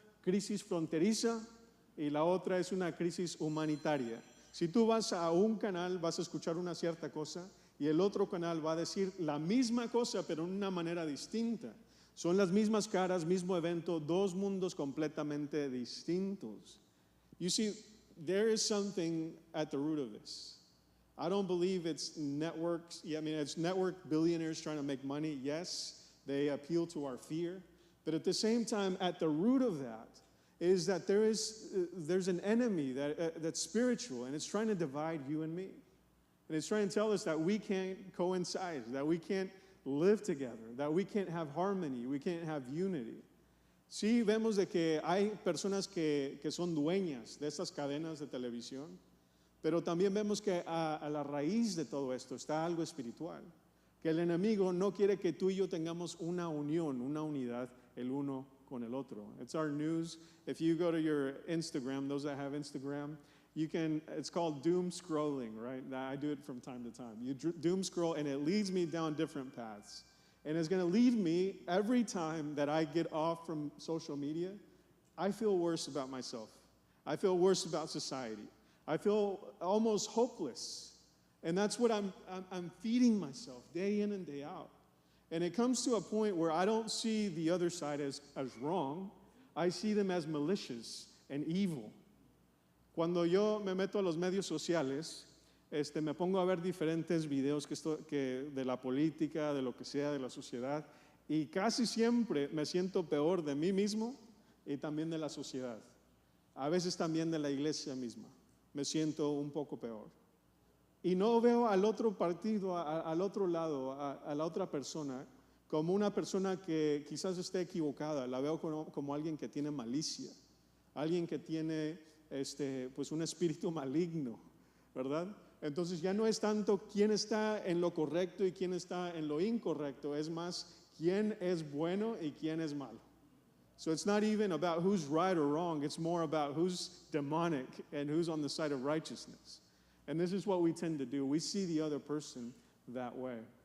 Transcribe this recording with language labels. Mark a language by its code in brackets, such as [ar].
[es] crisis fronteriza y la otra es una crisis humanitaria. Si tú vas a un canal, vas a escuchar una cierta cosa y el otro canal va a decir la misma cosa, pero de una manera distinta. Son las mismas caras, mismo evento, dos mundos completamente distintos. [en] You see, there is something at the root of this. I don't believe it's networks. Yeah, I mean, it's network billionaires trying to make money. Yes, they appeal to our fear. But at the same time, at the root of that is that there's an enemy that's spiritual, and it's trying to divide you and me. And it's trying to tell us that we can't coincide, that we can't live together, that we can't have harmony, we can't have unity. [es] Sí, vemos de que hay personas que son dueñas de estas cadenas de televisión, pero también vemos que a la raíz de todo esto está algo espiritual, que el enemigo no quiere que tú y yo tengamos una unión, una unidad el uno con el otro. [en] It's our news. If you go to your Instagram, those that have Instagram, it's called doom scrolling, right? I do it from time to time. You doom scroll and it leads me down different paths. And it's going to lead me every time that I get off from social media, I feel worse about myself. I feel worse about society. I feel almost hopeless. And that's what I'm feeding myself day in and day out. And it comes to a point where I don't see the other side as wrong. I see them as malicious and evil. [es] Cuando yo me meto a los medios sociales, me pongo a ver diferentes videos que de la política, de lo que sea, de la sociedad, y casi siempre me siento peor de mí mismo y también de la sociedad. A veces también de la iglesia misma. Me siento un poco peor. Y no veo al otro partido, al otro lado, a la otra persona, como una persona que quizás esté equivocada. La veo como alguien que tiene malicia, alguien que tiene pues un espíritu maligno, ¿verdad? Entonces ya no es tanto quién está en lo correcto y quién está en lo incorrecto, es más quién es bueno y quién es malo. [en] So it's not even about who's right or wrong, it's more about who's demonic and who's on the side of righteousness. And this is what we tend to do. We see the other person that way.